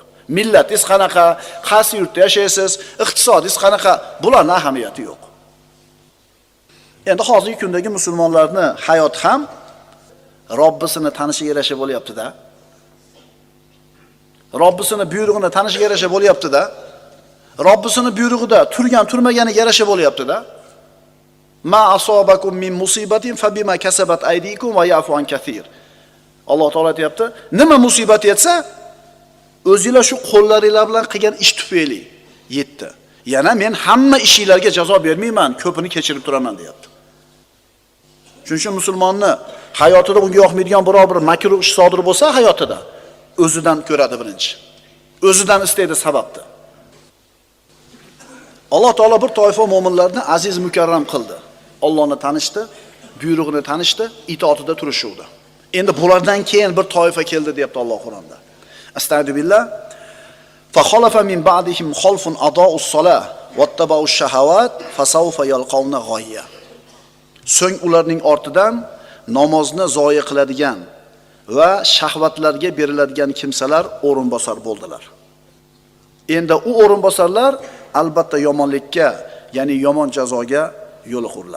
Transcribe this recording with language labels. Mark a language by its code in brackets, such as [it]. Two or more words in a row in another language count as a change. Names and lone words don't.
[uz] Millatingiz qanaqa, qaysi yurtda yashaysiz, iqtisodingiz qanaqa, bularning ahamiyati yo'q. Endi hozirgi kundagi musulmonlarning hayot ham Robbisini tanishiga yarasha bo'lyapti-da. Robbisini buyrug'ini tanishiga yarasha bo'lyapti-da. Robbisini buyrug'ida turgan, turmaganiga yarasha bo'lyapti-da. [ar] ما أصابكم من مصيبة فبما كسبت أيديكم ويعفو عن كثير. [uz] Alloh taolo aytayapti, nima musibat yetsa, o'zingizlar shu qo'llaringizlar bilan qilgan ish tufayli yetdi. Yana men hamma ishingizlarga jazo bermayman, ko'pini kechirib turaman deyapti. Shuning uchun musulmonni hayotida unga yoqmaydigan biror bir makruh ish sodir bo'lsa hayotida, o'zidan ko'radi birinchi. O'zidan istaydi sababni. Alloh taolo bir toifa mo'minlarni aziz mukarram qildi. Allohni tanishdi, buyrug'ini tanishdi, itoatida turishuvdi. Endi bulardan keyin bir toifa keldi deyapti Alloh Qur'onda. [ar] أستغفر الله. فخلف من بعدهم خلف أضاعوا الصلاة واتبعوا الشهوات فسوف يلقون غيا. [uz] So'ng ularning ortidan namozni zoya qiladigan va shahvatlarga beriladigan kimsalar o'rinbosar bo'ldilar. Endi u o'rinbosarlar albatta yomonlikka, ya'ni yomon jazoga yo'liqurlar.